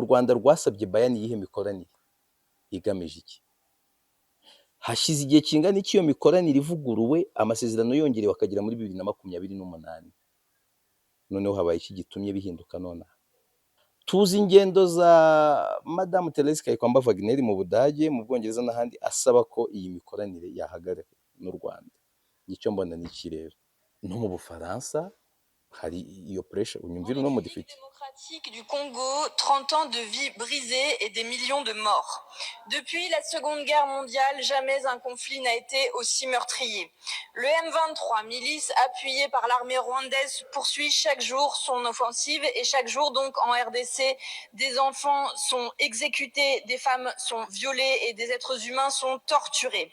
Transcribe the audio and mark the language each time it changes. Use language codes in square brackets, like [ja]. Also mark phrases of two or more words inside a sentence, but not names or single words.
[rw] Rwanda rwasabye Bayern yihe mikoranire igamije iki hashize igihe kingana iki iyo mikoranire ivuguruwe amasezerano yongerewe akagera muri 2028 noneho habaye iki gitumye bihinduka none tuzi ingendo za Madame Therese Kayikwamba Wagner mu Budage mu Bwongereza n'ahandi asaba ko iyi mikoranire yahagarara n'u Rwanda icyo mbona ni iki rero no mu Bufaransa hari iyo pressure unyumvira no mu démocratique [fr] du Congo, 30 ans de vie brisée et des millions de morts. Depuis la Seconde Guerre mondiale, jamais un conflit n'a été aussi meurtrier. Le M23, milice appuyée par l'armée rwandaise, poursuit chaque jour son offensive et chaque jour donc en RDC, des enfants sont exécutés, des femmes sont violées et des êtres humains sont torturés.